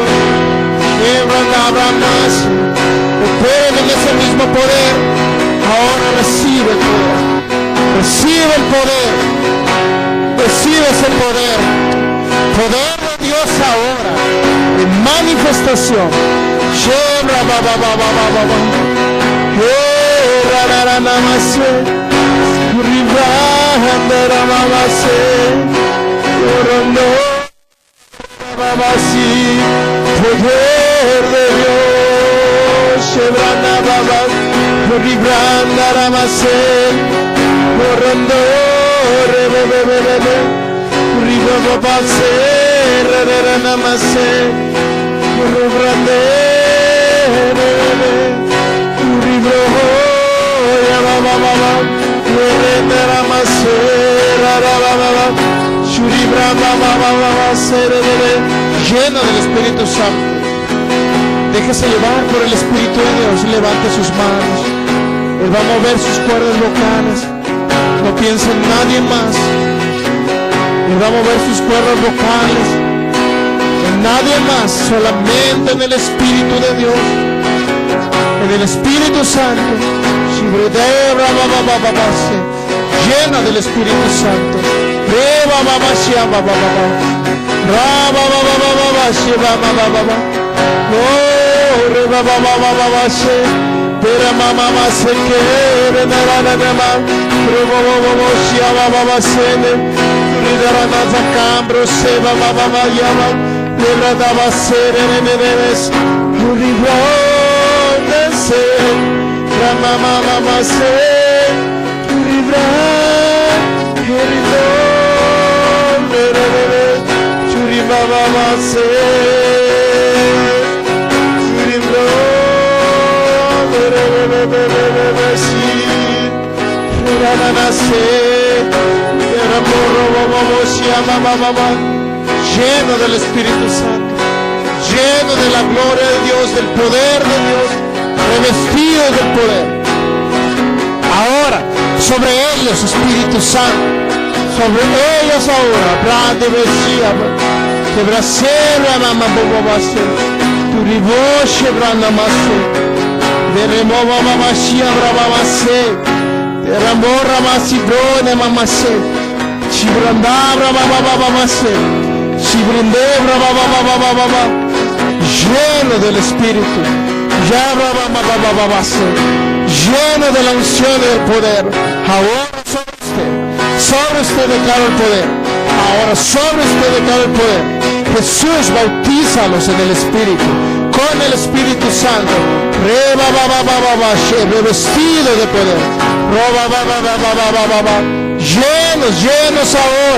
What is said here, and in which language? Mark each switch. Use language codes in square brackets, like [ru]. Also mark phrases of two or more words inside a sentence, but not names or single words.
[es] Habrá más, operen en ese mismo poder. Ahora recibe el poder, recibe el poder, recibe ese poder, poder de Dios ahora, en manifestación. Shebra baba baba baba baba, rara namase, ribra namase, llorando baba si, poder de Dios. Shebra baba. Ribranda ramase, correndo, rebebebebe, ribababase, rerenamase, ribrande, rebebe, ribro, yabababa, rerenamase, rarababa, shuribrabababase, rebebe, lleno del Espíritu Santo. Déjese llevar por el Espíritu de Dios, levante sus manos. Él va a mover sus cuerdas vocales. No piense en nadie más. Él va a mover sus cuerdas vocales. En nadie más, solamente en el Espíritu de Dios. En el Espíritu Santo. Llena del Espíritu Santo. Oh, reba baba baba se, pero mamá se quiere nada nada, reba baba se baba se, ridara nada cambro se baba baba llama, reba daba se renenes, reba se, rama mama se, reba, reba, reba baba se. Lleno del Espíritu Santo, lleno de la gloria de Dios, del poder de Dios, revestido del poder. Ahora, sobre ellos, Espíritu Santo, sobre ellos ahora, brande besía, que brasera mamá bobase, tu riboche branda mase, de remova mamá shia bravase, de ramborra masibrone mamase, chibrandabra babababase, chibrindebra bababababa, lleno del Espíritu, ya babababase, lleno de la unción y del poder. Ahora sobre usted declara el poder. Ahora sobre usted declara el poder. Jesús, bautízalos en el Espíritu, con el Espíritu Santo, revestido de poder, llenos, llenos ahora.